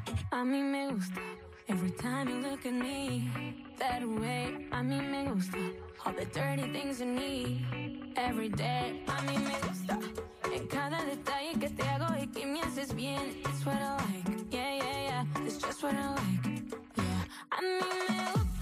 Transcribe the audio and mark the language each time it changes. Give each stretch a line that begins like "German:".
Spanish: A mí me gusta,
English: every time you look at me, that way.
Spanish: A mí me gusta,
English: all the dirty things you need, every day.
Spanish: A mí me gusta, en cada detalle que te hago y que me haces bien.
English: It's what I like, yeah, yeah, yeah, it's just what I like, yeah.
Spanish: A mí me gusta.